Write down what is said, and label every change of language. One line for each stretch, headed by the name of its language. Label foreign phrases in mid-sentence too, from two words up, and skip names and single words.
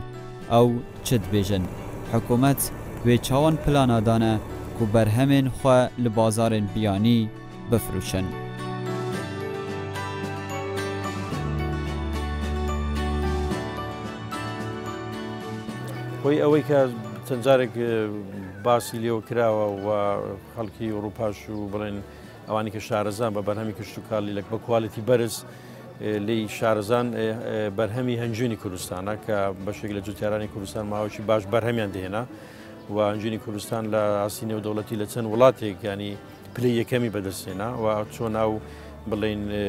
Kurdish: Ew çi dibêjin? Hikûmet wê çawan plana dane ku berhemên xwe li bazarên biyanî bifirûşin.
Central Kurdish: خۆی ئەوەی کە چەند جارێک باسی لێوە کراوە و خەڵکی ئەوروپاش و بڵێن ئەوانی کە شارەزان بە بەرهەمی کشت و کاڵیلەک بە کوالیتی بەرز لی شارەزان بەرهەمی هەنجوینی کوردستانە کە بەشێک لە جوتیارانی کوردستان ماوەی باش بەرهەمیان دێنا و هەنجوینی کوردستان لە ئاسی نێودەوڵەتی لە چەند وڵاتێک ینی پلەی یەکەمی بەدەستێنا و چۆن ناو بڵێن